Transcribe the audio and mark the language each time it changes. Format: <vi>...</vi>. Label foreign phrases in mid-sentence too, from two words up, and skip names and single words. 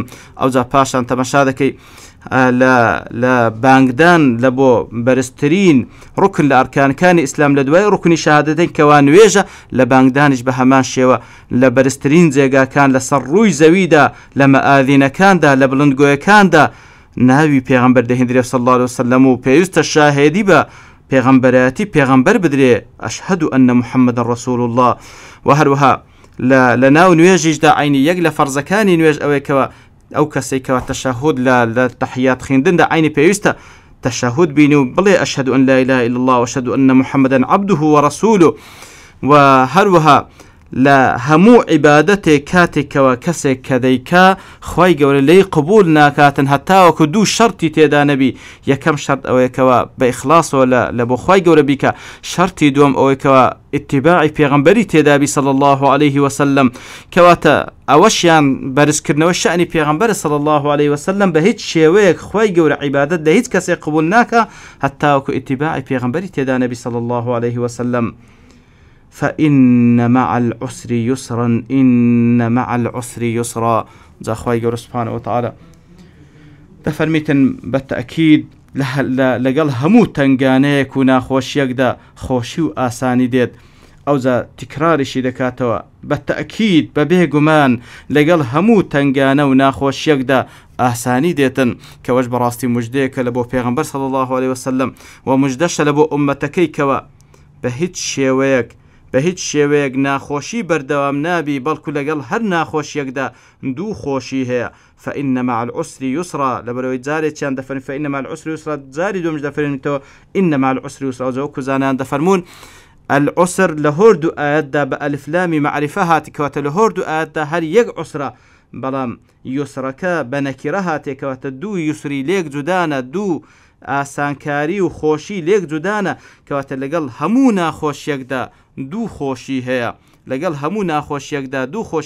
<ckb>ئەوجا پاشان تەماشا دەکەی لە بانگدان لە بۆ بەرزترین ڕوکن لە ئەرکانەکانی ئیسلام لە دوای ڕوکنی شەهادەتەین کەوا نوێژە، لە بانگدانیش بە هەمان شێوە لە بەرزترین جێگاکان لەسەر ڕووی زەویدا لە مەئاذینەکاندا لە بڵندگۆیەکاندا ناوی پێغەمبەر دەهێنرێ</ckb> <ar>صلی الله عليه وسلم</ar> <ckb>و پێویستە شاهێدی بە پێغەمبەرەتی پێغەمبەر بدرێ</ckb> <ar>ئەشهەدو ئەنە محەممەدەن رەسوول الله.</ar> <ckb>و هەروەها لە ناو نوێژیشدا عینی یەک لە فەرزەکانی نوێژ ئەوەیەکەوە ئەو کەسێکەوە تەشەهود لە تەحیات خوێندندا عینی پێویستە تەشەهود بینی و بڵێ</ckb> <ar>ئەشهەدو ئەن لا إله إلا الله وأشهد أن محمدا عبده ورسوله.</ar> <ckb>و هەروەها لە هەموو عیبادەتێک کاتێکەوە کەسێک کە دەیکا خوای گەورە لێی قبول ناکاتن هەتاوەکو دوو شەرتی تێدا نەبی. یەکەم شەرت ئەوەیەکەوە بە ئیخلاسەوە لە بۆ خوای گەورە بیکە، شەرتی دووەم ئەوەیەکەوە ئیتیباعی پێغەمبەری تێدابی</ckb> <ar>صلی الله عليه وسلم،</ar> <ckb>کەواتە ئەوەشیان بەرزکردنەوە شەئنی پێغەمبەر</ckb> <ar>صلی الله عليه وسلم</ar> <ckb>بە هیچ شێوەیەک خوای گەورە عیبادەت لە هیچ کەسێک قبول ناکە هەتاوەکو ئیتیباعی پێغەمبەری تێدا نەبی</ckb> <ar>صلی الله عليه وسلم. فإن مع العسر يسرا إن مع العسر يسرا.</ar> <ckb>جا خوای گەورە</ckb> <ar>سبحانه وتعالى</ar> <ckb>دەفەرمیتن بەتەئکید لەگەڵ هەموو تەنگانەیەک و ناخۆشیەکدا خۆشی و ئاسانی دێت. ئەوجا تکراریشی دەکاتەوە بەتەئکید بە بێگومان لەگەڵ هەموو تەنگانە و ناخۆشیەکدا ئاسانی دێتن، کەوەش بەڕاستی موژدەیەکە لە بۆ پێغەمبەر</ckb> <ar>صلی الله عليه وسلم</ar> <ckb>و موژدەشە لە بۆ ئومەتەکەی کەوە بە هیچ شێوەیەک ناخۆشی بەردەوام نابی، بەڵکو لەگەڵ هەر ناخۆشیەکدا دوو خۆشی هەیە.</ckb> <ar>فإن مع العسر يسرا</ar> <ckb>لەبەرەوەی جارێکیان دەفەرمێن</ckb> <ar>فإن مع العسر يسرا،</ar> <ckb>جاری دومش دەفەرمێنیتەوە</ckb> <ar>إن مع العسر يسرا.</ar> <ckb>وەکو زانایان دەفەرمون العسر لە هۆردوو ئاەتدا بە ئەلفلامی معریفە هاتی، کەواتە لە هۆردوو ئاەتدا هەر یەک عوسرە، بەڵام یوسرەکە بە نەکیرە هاتێکەوەتە دوو یوسری لێک جودانە، دوو ئاسانکاری و خۆشی لێک جودانە، کەواتە لەگەڵ هەموو ناخۆشیەکدا دوو خۆشی هەیە، لەگەڵ هەموو ناخۆشیەکدا دوو خۆشی.</ckb>